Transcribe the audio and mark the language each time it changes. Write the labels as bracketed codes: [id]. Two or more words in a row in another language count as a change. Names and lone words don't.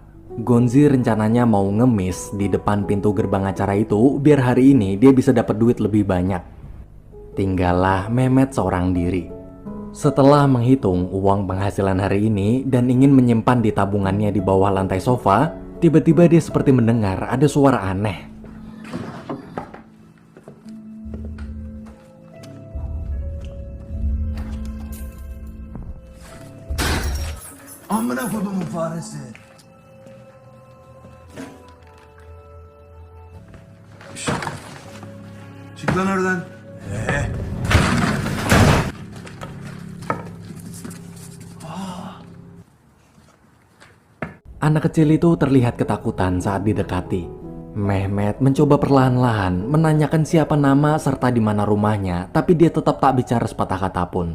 [id] Gonzi rencananya mau ngemis di depan pintu gerbang acara itu biar hari ini dia bisa dapat duit lebih banyak. Tinggallah Mehmet seorang diri. Setelah menghitung uang penghasilan hari ini dan ingin menyimpan di tabungannya di bawah lantai sofa, tiba-tiba dia seperti mendengar ada suara aneh. [tr] Amına kodumun faresi. Çık lan oradan. [id] Anak kecil itu terlihat ketakutan saat didekati. Mehmet mencoba perlahan-lahan menanyakan siapa nama serta di mana rumahnya, tapi dia tetap tak bicara sepatah kata pun.